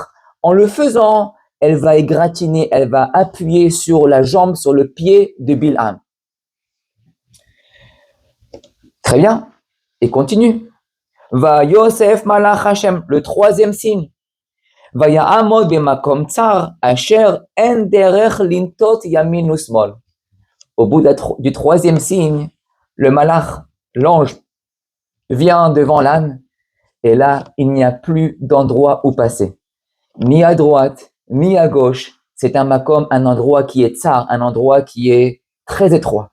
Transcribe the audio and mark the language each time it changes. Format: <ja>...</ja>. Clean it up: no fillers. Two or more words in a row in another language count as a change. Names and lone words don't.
<fr>En le faisant, elle va égratigner, elle va appuyer sur la jambe, sur le pied de Bilham. Très bien. Et continue.</fr> <he>ויוסף מלאך השם,</he> <fr>le troisième signe.</fr> <he>ויעמוד במקום צר אשר אין דרך לנטות ימין ושמאל.</he> <fr>Au bout du troisième signe, le malach, l'ange, vient devant l'âne et là, il n'y a plus d'endroit où passer. Ni à droite, ni à gauche. C'est un makom, un endroit qui est tsar, un endroit qui est très étroit.</fr>